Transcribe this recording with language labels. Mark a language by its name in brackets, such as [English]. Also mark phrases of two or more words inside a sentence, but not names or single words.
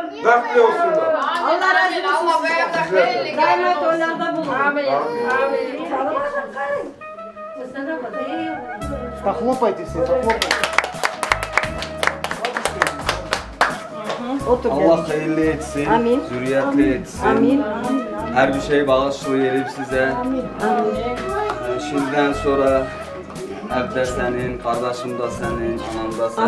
[Turkish] Bəxtli olsunlar. Allah razı olsun. Allah bu evdə xeyirli. Daima toylarda bulun. Amin. Amin. [Russian] Так хлопайте все, так хлопайте. [Turkish] Allah hayırlı etsin, zürriyetli etsin. Her bir şey bağışlayıp size. Şimdiden sonra evde senin, kardeşim da senin, anam da senin.